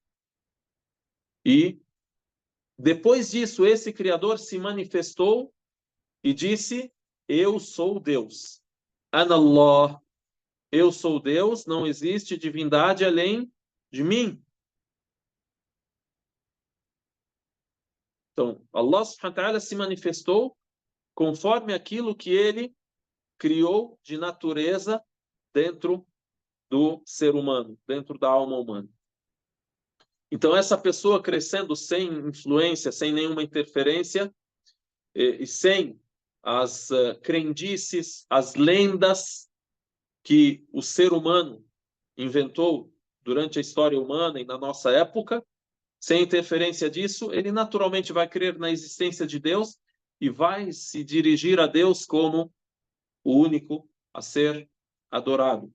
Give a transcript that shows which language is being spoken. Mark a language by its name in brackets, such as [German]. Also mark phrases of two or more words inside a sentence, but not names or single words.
[Portuguese] E depois disso, esse Criador se manifestou e disse: eu sou Deus. [Arabic] Anallah. [Portuguese] Eu sou Deus, não existe divindade além de mim. Então, Allah [Arabic] سبحانه وتعالى [Portuguese] se manifestou conforme aquilo que ele criou de natureza dentro do ser humano, dentro da alma humana. Então, essa pessoa crescendo sem influência, sem nenhuma interferência, e sem as crendices, as lendas que o ser humano inventou durante a história humana e na nossa época, sem interferência disso, ele naturalmente vai crer na existência de Deus e vai se dirigir a Deus como o único a ser adorado.